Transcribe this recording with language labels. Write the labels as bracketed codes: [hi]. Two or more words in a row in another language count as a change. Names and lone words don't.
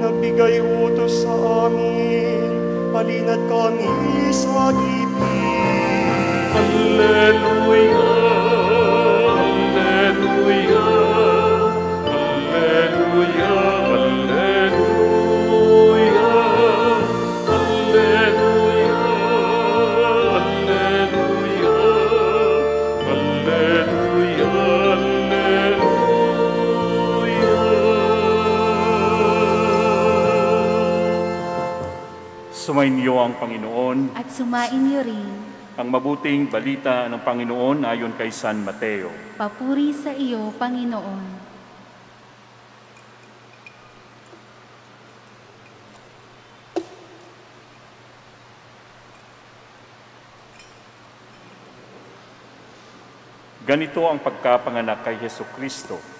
[tl] ibigay utos sa amin, halina't kami sa gipin. [la] Alleluia, Alleluia, Alleluia, Alleluia, Alleluia, Alleluia, Alleluia, Alleluia. [tl] Sumainyo ang Panginoon. At sumainyo rin. Ang mabuting balita ng Panginoon ayon kay San Mateo. Papuri sa iyo, Panginoon. Ganito ang pagkapanganak kay Hesukristo.